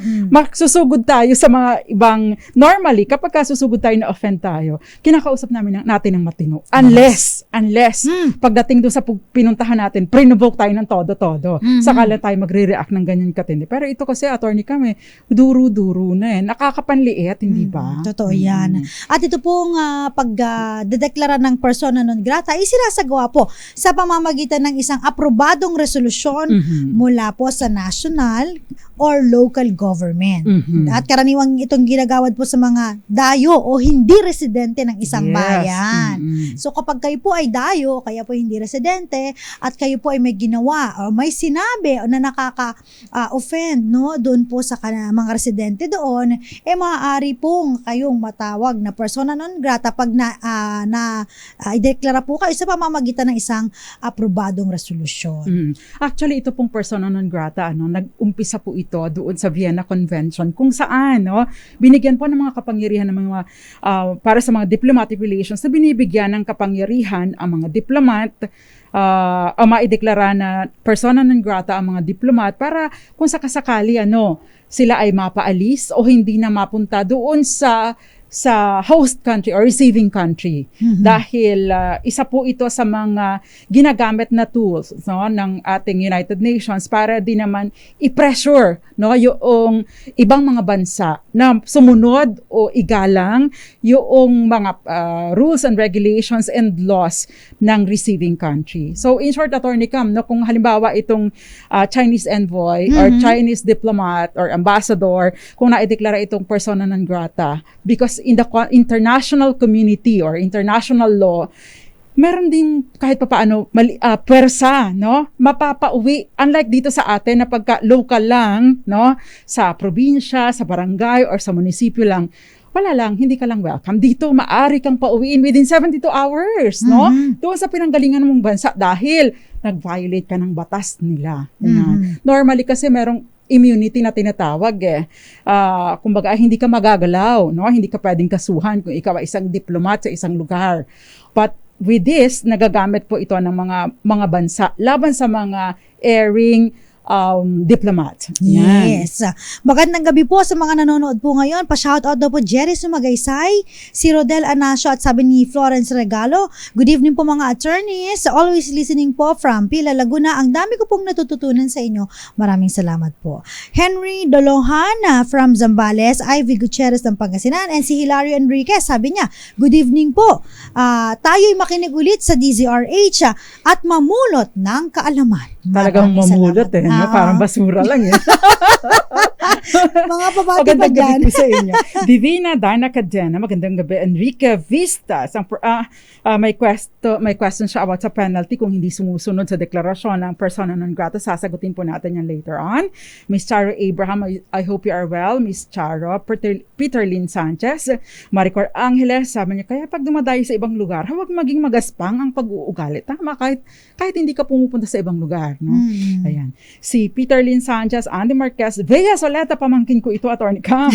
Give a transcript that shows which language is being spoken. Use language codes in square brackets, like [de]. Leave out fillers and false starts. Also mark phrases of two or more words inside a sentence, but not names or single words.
[tl] Magsusugod tayo sa mga ibang, normally, kapag kasusugod tayo na offend tayo, kinakausap natin ng matino. Unless, pagdating doon sa pinuntahan natin, pre-invoke tayo ng todo-todo. Saka lang tayo magre-react ng ganyan katindi. Pero ito kasi, attorney kami, duro-duro na eh. Nakakapanliit, hindi ba? Totoo yan. At ito pong pagdedeklara ng [la] persona non grata [tl] ay sinasagawa po sa pamamagitan ng isang aprobadong resolusyon mula po sa [en] national or local government. [tl] At karaniwang itong ginagawad po sa mga dayo o hindi residente ng isang bayan. So kapag kayo po ay dayo, kaya po hindi residente, at kayo po ay may ginawa o may sinabi na nakaka-offend doon po sa mga residente doon, maaari pong kayong matawag na [la] persona non grata [tl] pag i-deklara po kayo sa pamamagitan ng isang aprobadong resolusyon. Actually, ito pong [la] persona non grata, [tl] nag-umpisa po ito doon sa Vienna Convention, kung saan binigyan po ng mga kapangyarihan ng mga para sa mga [en] diplomatic relations, [tl] na binibigyan ng kapangyarihan ang mga diplomat maideklara na [la] persona non grata [tl] ang mga diplomat para kung sakasakali sila ay mapaalis o hindi na mapunta doon sa [en] host country or receiving country. [tl] Dahil isa po ito sa mga ginagamit na tools ng ating United Nations para din naman i-pressure yung ibang mga bansa na sumunod o igalang yung mga [en] rules and regulations and laws [tl] ng [en] receiving country. So in short, [tl] Attorney Cam, kung halimbawa itong [en] Chinese envoy or Chinese diplomat or ambassador, [tl] kung naideklara itong [la] persona non grata, [en] because in the international community or international law, [tl] meron din kahit papaano pwersa, mapapauwi. Unlike dito sa atin na pagka local lang, sa probinsya, sa barangay, or sa munisipyo lang, wala lang, hindi ka lang welcome. Dito, maaari kang pauwiin within 72 hours, doon sa pinanggalingan mong bansa dahil nag-violate ka ng batas nila. Normally kasi merong immunity na tinatawag kumbaga hindi ka magagalaw, hindi ka pwedeng kasuhan kung ikaw ay isang diplomat sa isang lugar. [en] But with this, [tl] nagagamit po ito ng mga bansa laban sa mga [en] erring diplomat. [tl] Yan. Yes. Magandang gabi po sa mga nanonood po ngayon. Pa-shoutout daw po Jerry Sumagaysay, si Rodel Anasio at sabi ni Florence Regalo. [en] Good evening [tl] po mga [en] attorneys. Always listening po from Pila, Laguna. [tl] Ang dami ko pong natututunan sa inyo. Maraming salamat po. Henry Dolohan from Zambales, Ivy Gutierrez ng Pangasinan, and si Hilario Enriquez. Sabi niya, [en] good evening [tl] po. Tayo'y makinig ulit sa DZRH at mamulot ng kaalaman. Talagang mamulot parang basura lang Mga papati pa magandang dyan. gabi po sa inyo. Divina Dana Cadena, magandang gabi. Enrique Vistas, may question siya about sa penalty kung hindi sumusunod sa deklarasyon ng [la] persona non grata. [tl] Sasagutin po natin yan [en] later on. Miss Charo Abraham, I hope you are well. [tl] Miss Charo, Peter Lynn Sanchez, Maricor Angeles, sabi niya, kaya pag dumadayo sa ibang lugar, huwag maging magaspang ang pag-uugali. Tama, kahit hindi ka pumupunta sa ibang lugar. Ayan. Si Peter Lynn Sanchez, Andy Marquez, Vea Soleta, pamangkin ko ito, Attorney Cam.